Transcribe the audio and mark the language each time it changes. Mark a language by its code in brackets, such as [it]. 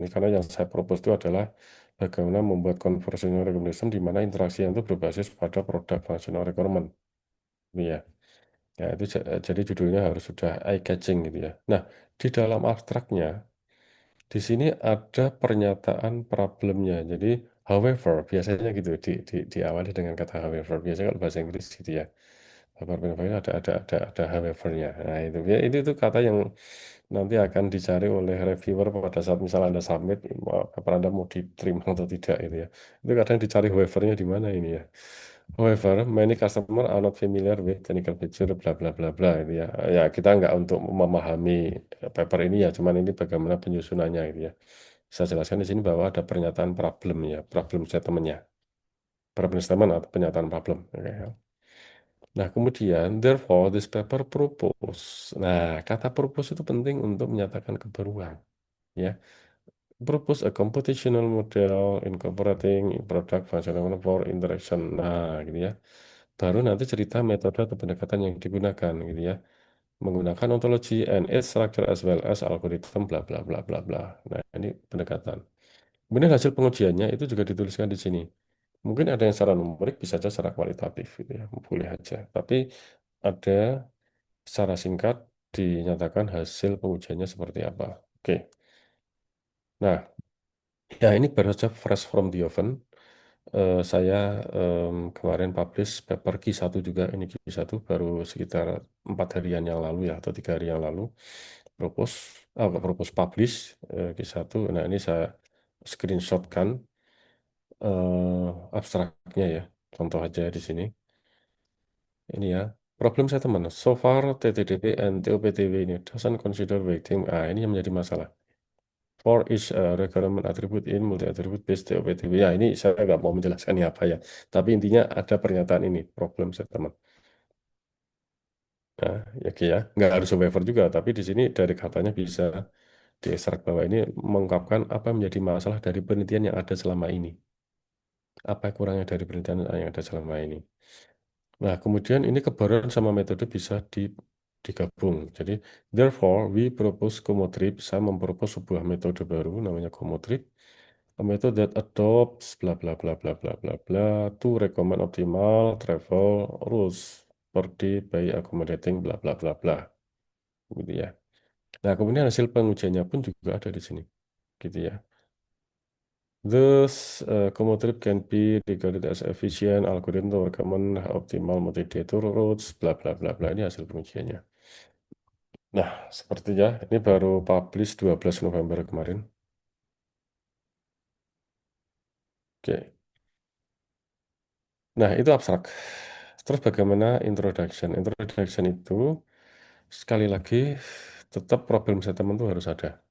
[id] Ini karena yang saya propose itu adalah bagaimana membuat conversational recommendation di mana interaksi yang itu berbasis pada product functional requirement. Ini ya. Ya, itu jadi judulnya harus sudah eye catching gitu ya. Nah, di dalam abstraknya di sini ada pernyataan problemnya. Jadi, however, biasanya gitu diawali dengan kata however. Biasanya kalau bahasa Inggris gitu ya. However, ada however-nya. Nah, itu ya, itu kata yang nanti akan dicari oleh reviewer pada saat misalnya Anda submit, paper Anda mau diterima atau tidak itu ya. Itu kadang dicari however-nya di mana ini ya. [en] However, many customer are not familiar with technical feature bla bla bla bla itu ya. [id] Ya kita nggak untuk memahami paper ini ya, cuman ini bagaimana penyusunannya gitu ya. Saya jelaskan di sini bahwa ada pernyataan problem ya, problem statement-nya. Problem statement atau pernyataan problem. Oke, ya. Nah, kemudian [en] therefore this paper propose. [id] Nah, kata propose itu penting untuk menyatakan kebaruan ya. [en] Propose a computational model incorporating product functional for interaction. [id] Nah, gitu ya. Baru nanti cerita metode atau pendekatan yang digunakan gitu ya. Menggunakan ontologi [en] and its structure as well as algorithm bla bla bla bla bla. [id] Nah, ini pendekatan. Kemudian hasil pengujiannya itu juga dituliskan di sini. Mungkin ada yang secara numerik, bisa saja secara kualitatif gitu ya. Boleh aja. Tapi ada secara singkat dinyatakan hasil pengujiannya seperti apa. Oke. Nah, ya ini baru saja [en] fresh from the oven. [id] Saya kemarin publish paper Q1 juga, ini Q1 baru sekitar 4 harian yang lalu ya, atau 3 hari yang lalu. Propose, nggak propose publish Q1. Nah ini saya screenshotkan abstraknya ya, contoh aja di sini. Ini ya, [en] problem settlement. So far, TTDP and TOPTW ini doesn't consider weighting. [id] Ini yang menjadi masalah. [en] For each requirement attribute in multi-attribute based TOPTW. [id] Ya, ini saya nggak mau menjelaskan ini apa ya. Tapi intinya ada pernyataan ini, problem settlement. Nah, ya, oke ya, nggak harus waiver juga. Tapi di sini dari katanya bisa diekstrak bahwa ini mengungkapkan apa yang menjadi masalah dari penelitian yang ada selama ini. Apa kurangnya dari penelitian yang ada selama ini. Nah, kemudian ini kebaruan sama metode bisa digabung. [en] Jadi, therefore, we propose Comotrip. [id] Saya mempropos sebuah metode baru namanya Comotrip. [en] A method that adopts bla bla bla bla bla bla bla to recommend optimal travel rules per day by accommodating bla bla bla bla. [id] Gitu ya. Nah, kemudian hasil pengujiannya pun juga ada di sini. Gitu ya. [en] Thus, Comotrip can be regarded as efficient algorithm to recommend optimal multi-data routes, bla bla bla bla. [id] Ini hasil pengujiannya. Nah, sepertinya ini baru publish 12 November kemarin. Oke. Nah, itu abstrak. Terus bagaimana introduction? Introduction itu sekali lagi tetap problem statement itu harus ada.